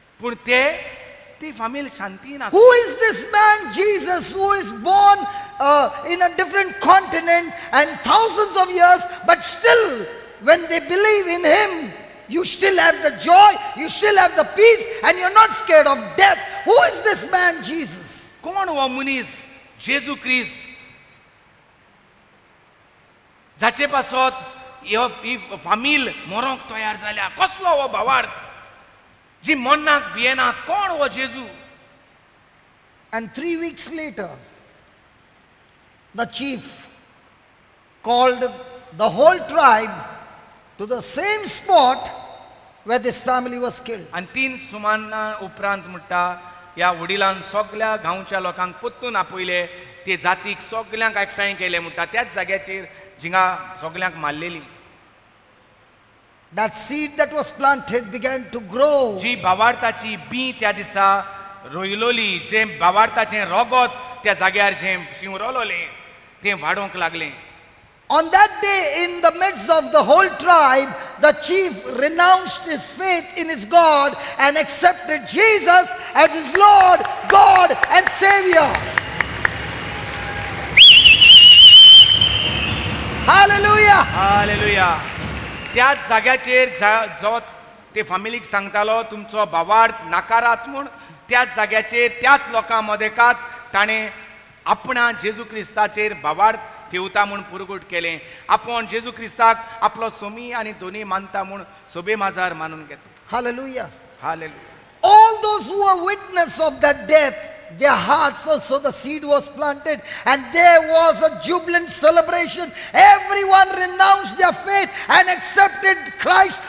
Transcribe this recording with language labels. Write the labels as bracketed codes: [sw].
[gom] पूण ती फामील शांतीन आसा. [en] Who is this man Jesus who is born in a different continent and thousands of years, but still when they believe in him, you still have the joy, you still have the peace, and you're not scared of death. Who is this man Jesus? [gom] कोण हो मनीस जेजू क्रिस्त जाचे पासत ही फामील मरोंक तयार जाल्या? कसलो हो भावार्थ जी मरणाक भियेनात? कोण हो जेजू? [en] And 3 weeks later, the chief called the whole tribe to the same spot where this family was killed. [gom] आणि 3 सुमाना उपरांत म्हणटा ह्या वडिलांन सगळ्या गांवच्या लोकांक पोत्तून आपयले, ते जातीक सगळ्यांक एकठांय केले म्हणटा त्याच जाग्याचेर जिंगा सगळ्यांक मारलेली. [en] That seed that was planted began to grow. [gom] जी भावार्थाची बी त्या दिसा रोयलोली, जे भावार्थाचे रोगोत त्या जाग्यार जे शिंवरोलोले ते वाडोंक लागले. [en] On that day, in the midst of the whole tribe, the chief renounced his faith in his God and accepted Jesus as his Lord, God, and Savior. Hallelujah! [gom] Hallelujah. त्याच जाग्याचेर जो ते फॅमिलीक सांगतालो तुमचो भावार्थ नाकारात म्हूण, त्याच जाग्याचेर त्याच लोकां मदेकात ताणें आपणा जेजू क्रिस्ताचेर भावार्थ ठेवता म्हूण पुरगूट केलें. आपूण जेजू क्रिस्ताक आपलो सोमी आनी दोनी मानता म्हूण सोबे माजार मानून घेता. [en] Hallelujah! [gom] Hallelujah. [en] All those who were witness of that death, their hearts also the seed was planted, and there was a jubilant celebration. Everyone renounced their faith and accepted Christ.